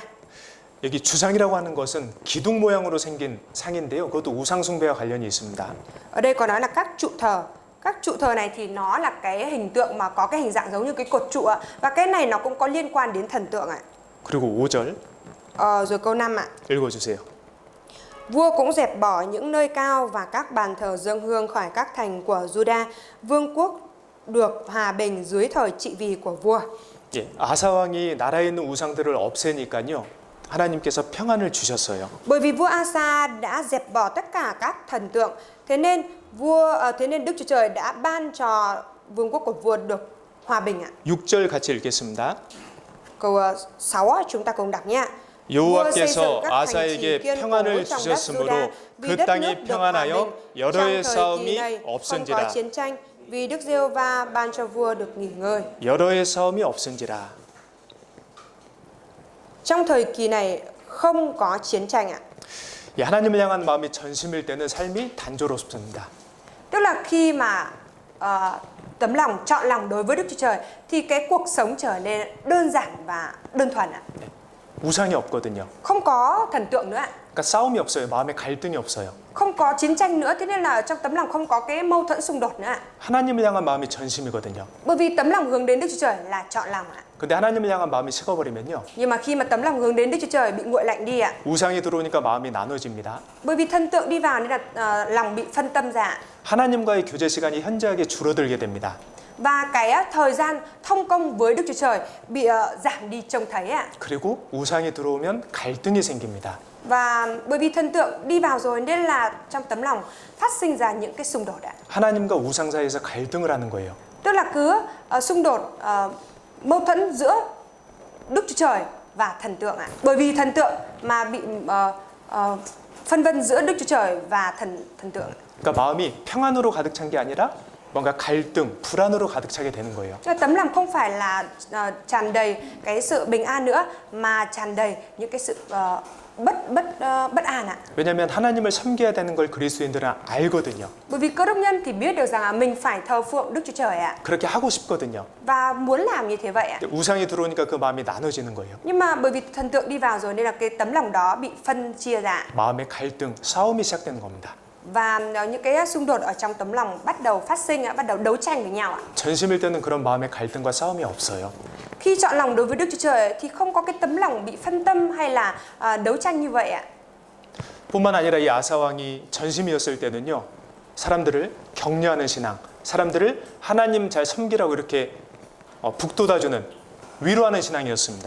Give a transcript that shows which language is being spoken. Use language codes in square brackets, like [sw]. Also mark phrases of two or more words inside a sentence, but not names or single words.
[ko] 여기 주상이라고 하는 것은 기둥 모양으로 생긴 상인데요. 그것도 우상 숭배와 관련이 있습니다. [vi] Ở đây có nói là các trụ thờ. Các trụ thờ này thì nó là cái hình tượng mà có cái hình dạng giống như cái cột trụ ạ. Và cái này nó cũng có liên quan đến thần tượng ạ. [ko] 그리고 5절 [vi] Rồi câu 5 ạ. [ko] 읽어주세요. [vi] Vua cũng dẹp bỏ những nơi cao và các bàn thờ dâng hương khỏi các thành của Juda. Vương quốc được hòa bình dưới thời trị vì của vua. [ko] 예, 아사 왕이 나라에 있는 우상들을 없애니까요. 하나님께서 평안을 주셨어요. [vi] Bởi vì vua Asa đã dẹp bỏ tất cả các thần tượng, thế nên Đức Chúa Trời đã ban cho vương quốc của vua được hòa bình ạ. [ko] 6절 같이 읽겠습니다. [vi] Câu 6 chúng ta cùng đọc nhé. [ko] 여호와께서 아사에게 평안을 주셨으므로 그 땅이 평안하여 여러의 싸움이 없은지라. [vi] Không có chiến tranh vì Đức Giê-hô-va ban cho vua được nghỉ ngơi. [ko] 여러의 싸움이 없은지라. [vi] Trong thời kỳ này không có chiến tranh ạ. [ko] 예, 하나님을 향한 마음이 전심일 때는 삶이 단조롭습니다. [vi] Tức là khi mà tấm lòng chọn lòng đối với Đức Chúa Trời thì cái cuộc sống trở nên đơn giản và đơn thuần ạ. [ko] 우상이 없거든요. [vi] Không có thần tượng nữa ạ. [ko] 그러니까 싸움이 없어요. 마음에 갈등이 없어요. [vi] Không có chiến tranh nữa, thế nên là trong tấm lòng không có cái mâu thuẫn xung đột nữa ạ. [ko] 하나님을 향한 마음이 전심이거든요. [vi] Bởi vì tấm lòng hướng đến Đức Chúa Trời là chọn lòng ạ. [ko] 근데 하나님을 향한 마음이 식어버리면요. [vi] Nhưng mà khi mà tấm lòng hướng đến Đức Chúa Trời bị nguội lạnh đi ạ. [ko] 우상이 들어오니까 마음이 나눠집니다. [vi] Bởi vì thần tượng đi vào nên là lòng bị phân tâm ra ạ. [ko] 하나님과의 교제 시간이 현저하게 줄어들게 됩니다. [vi] Và cái thời gian thông công với Đức Chúa Trời bị giảm đi trông thấy ạ. [ko] 그리고 우상이 들어오면 갈등이 생깁니다. [vi] Và bởi vì thần tượng đi vào rồi nên là trong tấm lòng phát sinh ra những cái xung đột ạ. [ko] 하나님과 우상 사이에서 갈등을 하는 거예요. [vi] Tức là cứ xung đột mâu thuẫn giữa Đức Chúa Trời và thần tượng ạ. Bởi vì thần tượng mà bị phân vân giữa Đức Chúa Trời và thần tượng. [ko] 그러니까 마음이 평안으로 가득 찬 게 아니라 뭔가 갈등, 불안으로 ga득 차게 되는 거예요. [vi] Tấm lòng không phải là tràn đầy cái sự bình an nữa mà tràn đầy những cái sự bất an ạ. [ko] 왜냐하면 하나님을 섬겨야 되는 걸 그리스도인들은 알거든요. [vi] Bởi vì cơ đốc nhân thì biết được rằng là mình phải thờ phượng Đức Chúa Trời ạ. [ko] 그렇게 하고 싶거든요. [vi] Và muốn làm như thế vậy ạ. [ko] 우상이 들어오니까 그 마음이 나눠지는 거예요. [vi] Nhưng mà bởi vì thần tượng đi vào rồi nên là cái tấm lòng đó bị phân chia ra. [ko] 마음의 갈등, 싸움이 시작되는 겁니다. [vi] Và những cái xung đột ở trong tấm lòng bắt đầu phát sinh, bắt đầu đấu tranh với nhau ạ. [ko] 전심일 때는 그런 마음의 갈등과 싸움이 없어요. [vi] Khi chọn lòng đối với Đức Chúa Trời thì không có cái tấm lòng bị phân tâm hay là đấu tranh như vậy ạ. [ko] 뿐만 아니라 이 아사 왕이 전심이었을 때는요. 사람들을 격려하는 신앙, 사람들을 하나님 잘 섬기라고 이렇게 북돋아주는 위로하는 신앙이었습니다.